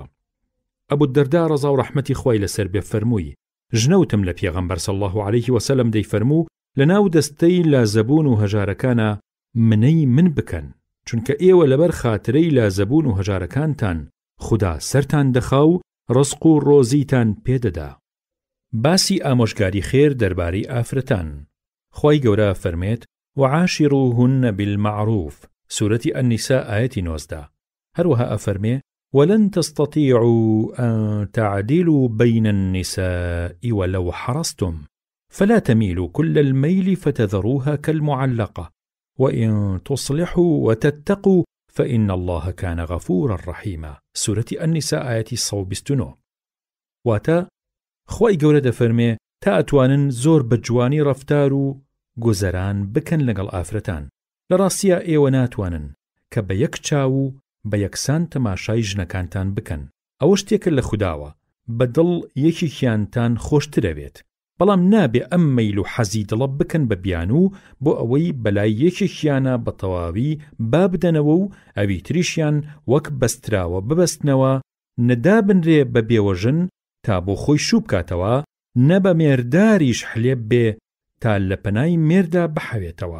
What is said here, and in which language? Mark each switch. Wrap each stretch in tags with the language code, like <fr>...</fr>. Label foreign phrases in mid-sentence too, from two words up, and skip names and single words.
<ckb>ئەبوو دەردا ڕەزا و ڕەحمەتی خوای لەسەر بێ فەرمووی ژنەوتم لە پێغەمبەر</ckb> <ar>صلی الله عليه وسلم</ar> <ckb>دەیفەرموو لەناو دەستەی لازەبوون و هەژارەکانە منەی من بکەن چونکە ئێوە لەبەر خاترەی لازەبوون و هەژارەکانتان خوددا سەرتان دەخا و ڕزق و ڕۆزیتان پێدەدا. باسی ئامۆژگاری خێر دەربارەی ئافرەتان. خوای گەورە فەرمێت</ckb> <ar>وعاشروهن بالمعروف</ar> <ckb>سورەتی ئەنیسا ئایەتی 19 هەروەها ئەفەرمێ</ckb> <ar>ولن تستطيعوا أن تعدلوا بين النساء ولو حرصتم، فلا تميلوا كل الميل فتذروها كالمعلقة، وإن تصلحوا وتتقوا فإن الله كان غفورا رحيما. سورة النساء آية 129.</ar> <ckb>واتا خوای گەورە دەفەرمێ تا ئەتوانن زۆر بەجوانی ڕەفتار و گۆزەران بکەن لەگەڵ ئافرەتان. لە ڕاستیە ئێوە ناتوانن کە بە یەک چاو و بە یەکسان تەماشای ژنەکانتان بکەن. ئەوە شتێکە لە خودداوە، بەدڵ یەکێکیانتان خۆشترەوێت، بەڵام نابێ ئەم مەیل و حەزی دڵە بکەن بە بیان و بۆ ئەوەی بەلای یەکێکیانە بە تەواوی با بدەنەوە و ئەوی تریشیان وەک بەستراوە ببەستنەوە، نەدا بنرێ بە بێوەژن تا بۆ خۆی شوو بکاتەوە، نە بە مێرداریش حلێب بێ تا لە پەنای مێردا بحەوێتەوە.</ckb>